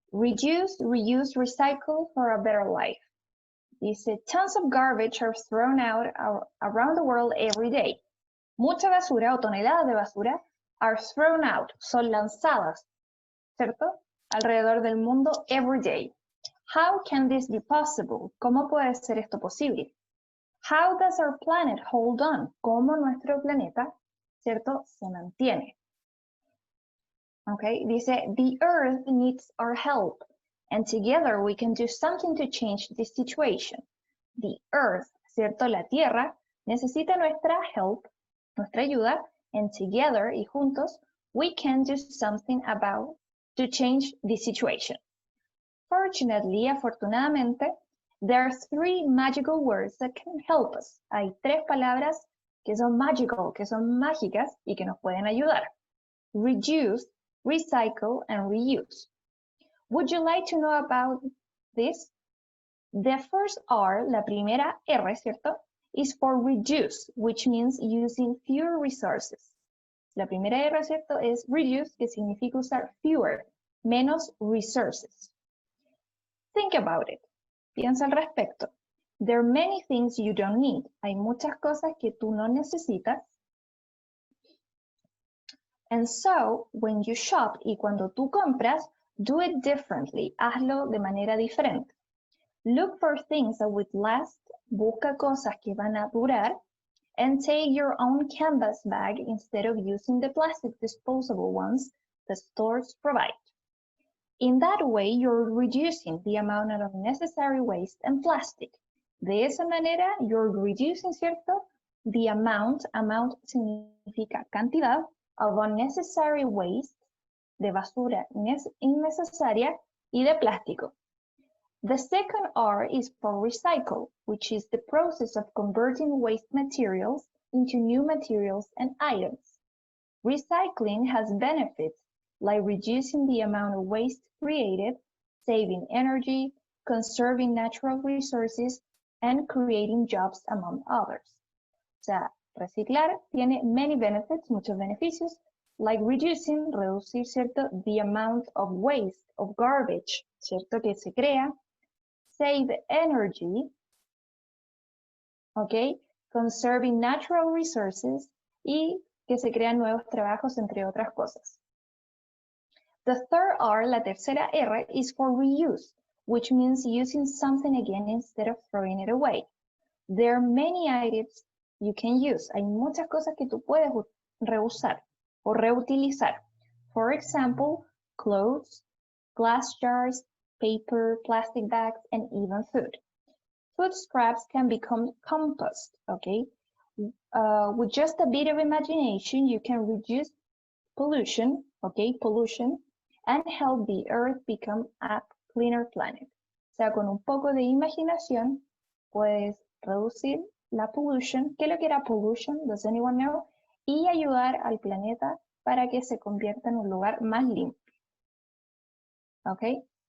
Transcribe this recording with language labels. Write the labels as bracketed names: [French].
[English] Reduce, reuse, recycle for a better life. Dice, tons of garbage are thrown out around the world every day. [Spanish] Mucha basura o toneladas de basura [English] are thrown out, [Spanish] son lanzadas, ¿cierto? Alrededor del mundo [English] every day. How can this be possible? [Spanish] ¿Cómo puede ser esto posible? How does our planet hold on? ¿Cómo nuestro planeta, ¿cierto? Se mantiene. [English] Okay, dice, the earth needs our help, and together we can do something to change this situation. The earth, [Spanish] ¿cierto? La tierra necesita nuestra [English] help, [Spanish] nuestra ayuda, [English] and together, [Spanish] y juntos, [English] we can do something about to change this situation. Fortunately, [Spanish] afortunadamente, [English] there are 3 magical words that can help us. [Spanish] Hay 3 palabras que son magical, que son mágicas y que nos pueden ayudar. [English] Reduce, recycle, and reuse. Would you like to know about this? The first R, [Spanish] la primera R, ¿cierto? [English] Is for reduce, which means using fewer resources. [Spanish] La primera R, ¿cierto? Es reduce, que significa usar fewer, menos resources. [English] Think about it. [Spanish] Piensa al respecto. [English] There are many things you don't need. [Spanish] Hay muchas cosas que tú no necesitas. [English] And so, when you shop [Spanish] y cuando tú compras, [English] do it differently. [Spanish] Hazlo de manera diferente. [English] Look for things that would last. [Spanish] Busca cosas que van a durar. [English] And take your own canvas bag instead of using the plastic disposable ones the stores provide. In that way, you're reducing the amount of unnecessary waste and plastic. [Spanish] De esa manera, [English] you're reducing, [Spanish] ¿cierto? [English] The amount [Spanish] significa cantidad, [English] of unnecessary waste, [Spanish] de basura innecesaria, y de plástico. [English] The second R is for recycle, which is the process of converting waste materials into new materials and items. Recycling has benefits like reducing the amount of waste created, saving energy, conserving natural resources, and creating jobs among others. [Spanish] O sea, reciclar tiene [English] many benefits, [Spanish] muchos beneficios, [English] like reducing, [Spanish] reducir, ¿cierto? [English] The amount of waste, of garbage, [Spanish] ¿cierto? Que se crea, [English] save energy, ¿ok? Conserving natural resources [Spanish] y que se crean nuevos trabajos, entre otras cosas. [English] The third R, [Spanish] la tercera R, [English] is for reuse, which means using something again instead of throwing it away. There are many items you can use. [Spanish] Hay muchas cosas que tú puedes reusar o reutilizar. [English] For example, clothes, glass jars, paper, plastic bags, and even food. Food scraps can become compost, okay? With just a bit of imagination, you can reduce pollution, okay, pollution, and help the earth become a cleaner planet. [Spanish] O sea, con un poco de imaginación, puedes reducir la pollution. ¿Qué es lo que era pollution? [English] Does anyone know? [Spanish] Y ayudar al planeta para que se convierta en un lugar más limpio. Okay?